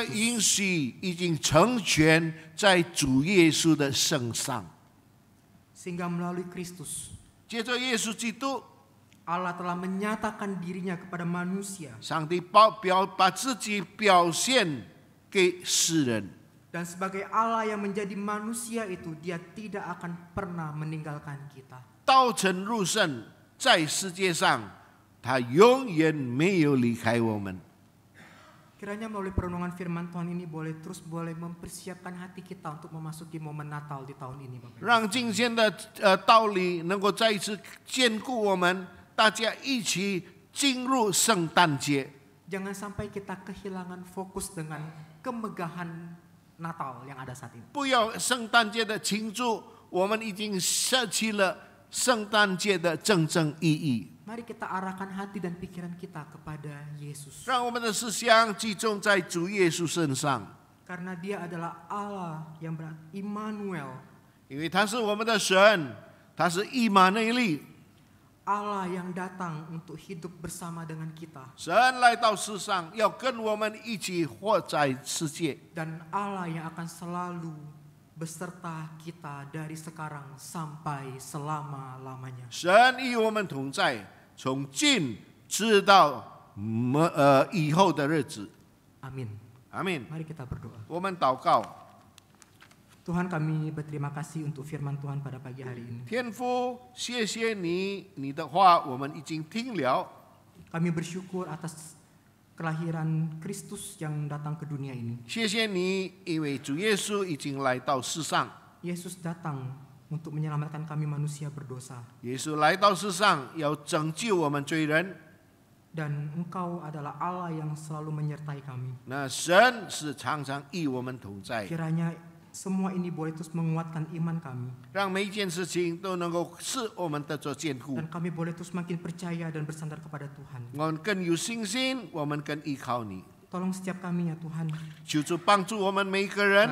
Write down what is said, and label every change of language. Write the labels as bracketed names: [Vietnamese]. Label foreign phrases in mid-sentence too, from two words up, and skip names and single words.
[Indonesian] Kristus. [Chinese] 允许已经成全在主耶稣的身上。 [Indonesian] Sehingga melalui Kristus, [Chinese] 借着耶稣基督， [Indonesian] Allah telah menyatakan dirinya kepada manusia. [Chinese] 上帝把自己表现给世人。 [Indonesian] Dan sebagai Allah yang menjadi manusia itu, dia tidak akan pernah meninggalkan kita. [Chinese] 道成肉身，在世界上，他永远没有离开我们。 [Indonesian] Kiranya melalui perenungan firman Tuhan ini boleh mempersiapkan hati kita untuk memasuki momen Natal di tahun ini, Bapak Ibu. [Chinese] 让今天的道理能够再一次兼顾我们，大家一起进入圣诞节。 [Indonesian] Jangan sampai kita kehilangan fokus dengan kemegahan Natal yang ada saat ini. [Chinese] 不要圣诞节的庆祝，我们已经舍弃了圣诞节的真正意义。 [Indonesian] Mari kita arahkan hati dan pikiran kita kepada Yesus. [Chinese] 让我们的思想集中在主耶稣身上， [Indonesian] Karena dia adalah Allah yang berarti Immanuel. [Chinese] 因为他是我们的神，他是以马内利， [Indonesian] Allah yang datang untuk hidup bersama dengan kita. [Chinese] 神来到世上，要跟我们一起活在世界。 [Indonesian] Dan Allah yang akan selalu beserta kita dari sekarang sampai selama-lamanya. [Chinese] 神与我们同在，从今直到以后的日子。 [Indonesian] Amin. [Chinese] 阿门。 [Indonesian] Mari kita berdoa. [Chinese] 我们祷告， [Indonesian] Tuhan, kami berterima kasih untuk firman Tuhan pada pagi hari ini. [Chinese] 天父，谢谢你，你的话我们已经听了。 [Indonesian] Kami bersyukur atas kelahiran Kristus yang datang ke dunia ini. [Chinese] 谢谢你，因为主耶稣已经来到世上， [Indonesian] Yesus datang untuk menyelamatkan kami manusia berdosa. [Chinese] 耶稣来到世上，要拯救我们罪人。 [Indonesian] Dan Engkau adalah Allah yang selalu menyertai kami. [Chinese] 那神是常常与我们同在， [Indonesian] Kiranya semua ini boleh terus menguatkan iman kami. [Chinese] 让每一件事情都能够使我们得着坚固。 [Indonesian] Dan kami boleh terus makin percaya dan bersandar kepada Tuhan. [Chinese] 我们更有信心，我们更依靠你。 [Indonesian] Tolong setiap kami ya Tuhan, [Chinese] 求主帮助我们每一个人，